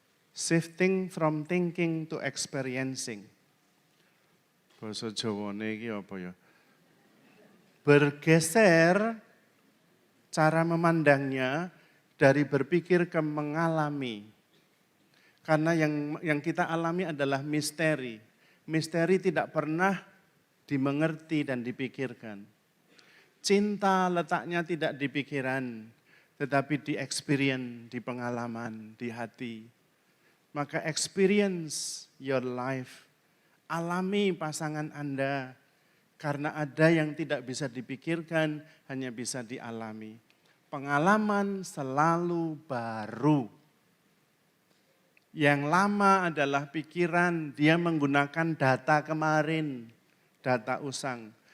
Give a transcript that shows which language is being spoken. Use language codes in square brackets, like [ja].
[en] Shifting from thinking to experiencing. [jv] Basa Jawane iki apa ya? [id] Bergeser cara memandangnya dari berpikir ke mengalami. Karena yang kita alami adalah misteri. Misteri tidak pernah dimengerti dan dipikirkan. Cinta letaknya tidak di pikiran, tetapi di experience, di pengalaman, di hati. [en] Maka experience your life. [id] Alami pasangan Anda. Karena ada yang tidak bisa dipikirkan, hanya bisa dialami. Pengalaman selalu baru. Yang lama adalah pikiran, dia menggunakan data kemarin, data usang.